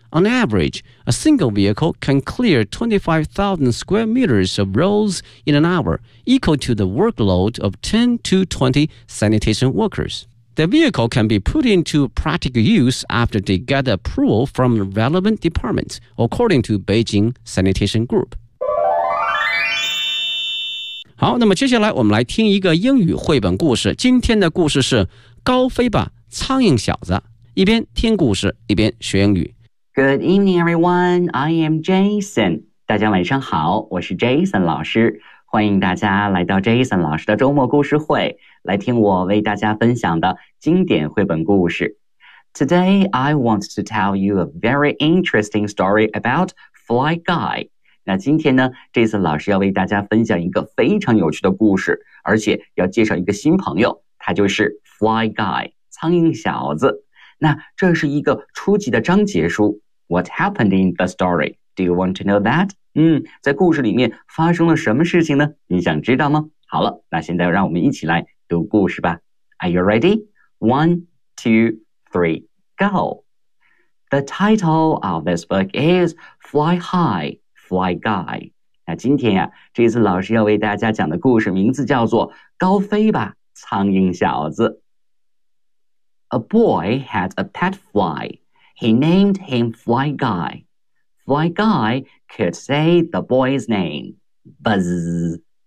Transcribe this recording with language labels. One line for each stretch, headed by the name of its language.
English: On average, a single vehicle can clear 25,000 square meters of roads in an hour, equal to the workload of 10 to 20 sanitation workers. The vehicle can be put into practical use after they get approval from relevant departments, according to Beijing Sanitation Group.
Chinese: 好，那么接下来我们来听一个英语绘本故事。今天的故事是《高飞吧，苍蝇小子》。一边听故事，一边学英语。
English: Good evening, everyone. I am Jason.
Chinese: 大家晚上好，我是 Jason 老师。欢迎大家来到 Jason 老师的周末故事会，来听我为大家分享的经典绘本故事。
English: Today, I want to tell you a very interesting story about Fly Guy.
Chinese: 那今天呢 ,Jason 老师要为大家分享一个非常有趣的故事，而且要介绍一个新朋友，他就是 Fly Guy, 苍蝇小子。那这是一个初级的章节书。
English: What happened in the story? Do you want to know that?
Chinese: 在故事里面发生了什么事情呢？你想知道吗？好了，那现在让我们一起来读故事吧。
English: Are you ready? 1, 2, 3, go! The title of this book is Fly High, Fly Guy.
Chinese: 那今天呀，这次老师要为大家讲的故事名字叫做高飞吧，苍蝇小子。
English: A boy had a pet fly. He named him Fly Guy. Fly Guy could say the boy's name. Buzz.